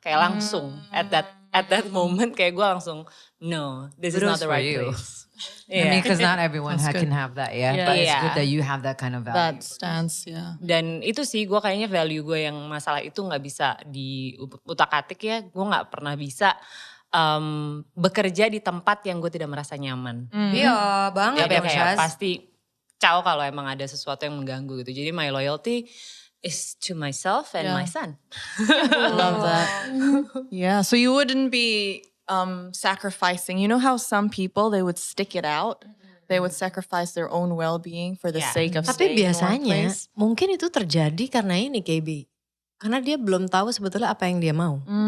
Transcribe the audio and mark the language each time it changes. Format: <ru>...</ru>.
<id>Kayak langsung</id> <en>at that moment</en> <id>kayak gue langsung</id> <en>no, this is not the right place. I mean, because not everyone can have that, but it's good that you have that kind of value. That stance,</en> <id>Dan itu sih gue kayaknya value gue yang masalah itu gak bisa diutak-atik ya. Gue gak pernah bisa bekerja di tempat yang gue tidak merasa nyaman. Iya banget ya kayak pasti caw kalau emang ada sesuatu yang mengganggu gitu. Jadi</id> <en>my loyalty is to myself and my son. Love that. Yeah, so you wouldn't be sacrificing. You know how some people, they would stick it out. They would sacrifice their own well-being for the sake of</en> <id>Tapi</id> <en>staying in one</en> <id>biasanya</id> <en>place.</en> <id>mungkin itu terjadi karena ini KB. Karena dia belum tahu sebetulnya apa yang dia mau.</id>